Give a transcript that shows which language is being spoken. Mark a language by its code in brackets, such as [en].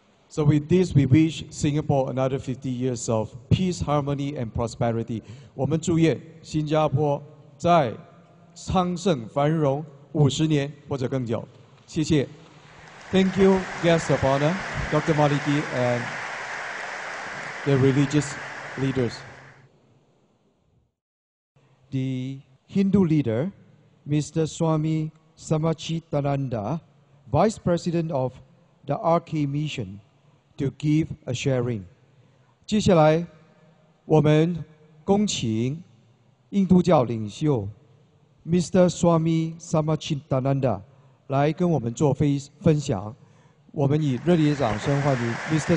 [en] So with this, we wish Singapore another 50 years of peace, harmony, and prosperity. [zh] 我们祝愿新加坡在昌盛繁荣50年或者更久。谢谢。 [en] Thank you, guests of honor, Dr. Maliki and the religious leaders. The Hindu leader, Mr. Swami Samachitananda, Vice President of the RK Mission, to give a sharing. [zh] 接下来，我们恭请印度教领袖 Mr. Swami Samachitananda 来跟我们做分享。我们以热烈的掌声欢迎 Mr.